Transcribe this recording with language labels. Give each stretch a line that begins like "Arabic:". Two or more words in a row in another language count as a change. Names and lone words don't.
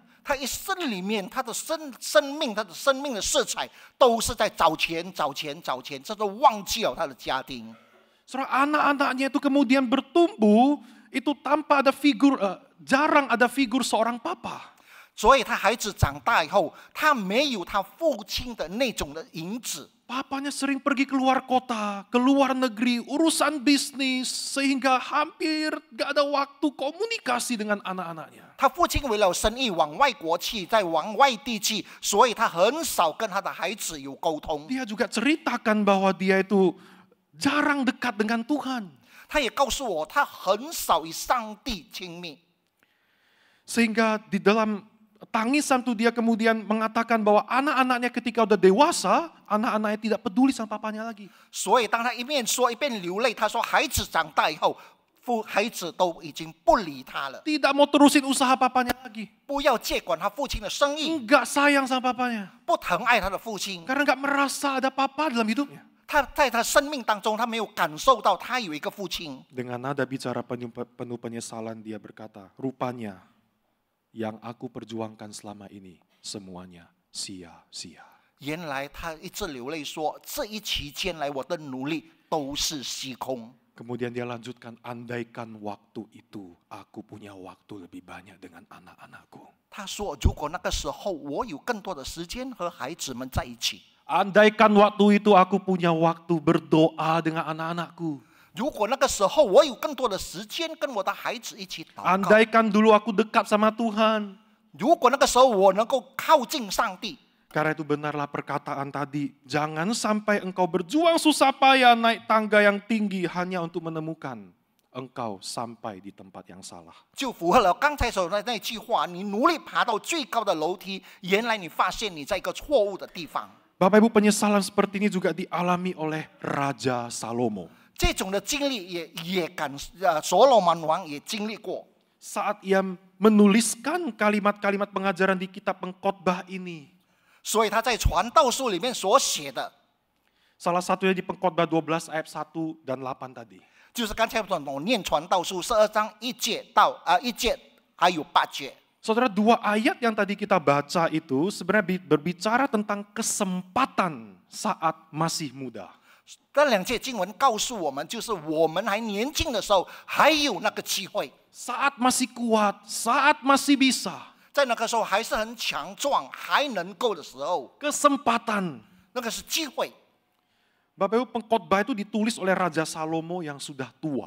Chinese: 他一生里面，他的生命的色彩都是在找钱，这都忘记了他的家庭。
Indonesian: Saudara, anak-anaknya itu kemudian bertumbuh itu tanpa ada figur, jarang ada figur seorang papa.
Chinese: 所以他孩子长大以后，他没有他父亲的那种的影子。
Indonesian: Papanya sering pergi keluar kota, keluar negeri, urusan bisnis, sehingga hampir gak ada waktu komunikasi dengan anak-anaknya.
Chinese: 他父亲为了生意往外国去，在往外地去，所以他很少跟他的孩子有沟通。
Indonesian: Dia juga ceritakan bahwa dia itu jarang dekat dengan Tuhan.
Chinese: 他也告诉我，他很少与上帝亲密。
Indonesian: Sehingga di dalam tangisan tuh dia kemudian mengatakan bahwa anak-anaknya ketika udah dewasa, anak-anaknya tidak peduli sama papanya lagi.
Chinese: 所以当他一面说一边流泪，他说孩子长大以后，孩子都已经不理他了，
Indonesian: Tidak mau terusin usaha papanya lagi.
Chinese: 不要接管他父亲的生意，
Indonesian: Enggak sayang sama papanya.
Chinese: 不疼爱他的父亲。
Indonesian: Karena enggak merasa ada papa dalam hidupnya.
Chinese: 他在他生命当中，他没有感受到他有一个父亲。
Indonesian: Dengan nada bicara penuh penyesalan dia berkata, rupanya yang aku perjuangkan selama ini semuanya sia-sia.
Chinese: 原来他一直流泪说，这一期间来我的努力都是虚空。
Indonesian: Kemudian dia lanjutkan, andaikan waktu itu aku punya waktu lebih banyak dengan anak-anakku.
Chinese: 他说，如果那个时候我有更多的时间和孩子们在一起，
Indonesian: Andaikan waktu itu aku punya waktu berdoa dengan anak-anakku.
Chinese: 如果那个时候我有更多的时间跟我的孩子一起祷告，
Indonesian: Andaikan dulu aku dekat sama Tuhan.
Chinese: 如果那个时候我能够靠近上帝，
Indonesian: Karena itu benarlah perkataan tadi, jangan sampai engkau berjuang susah payah naik tangga yang tinggi hanya untuk menemukan engkau sampai di tempat yang salah.
Chinese: 就符合了刚才说的那句话：你努力爬到最高的楼梯，原来你发现你在一个错误的地方。
Indonesian: Bapak Ibu, penyesalan seperti ini juga dialami oleh Raja Salomo.
Chinese: 这种的经历所罗门王也经历过。
Indonesian: Saat ia menuliskan kalimat-kalimat pengajaran di kitab pengkhotbah ini.
Chinese: 所以他在传道书里面所写的，
Indonesian: Salah satunya di pengkhotbah 12 ayat 1 dan 8 tadi.
Chinese: 就是刚才我念传道书12章1节到1节还有8节。
Indonesian: Saudara, 2 ayat yang tadi kita baca itu sebenarnya berbicara tentang kesempatan saat masih muda.
Chinese: 这2节经文告诉我们，就是我们还年轻的时候，还有那个机会，
Indonesian: Saat masih kuat, saat masih bisa.
Chinese: 在那个时候还是很强壮，还能够的时候，
Indonesian: Kesempatan.
Chinese: 那个是机会。
Indonesian: Bapak Ibu, pengkhotbah itu ditulis oleh Raja Salomo yang sudah tua.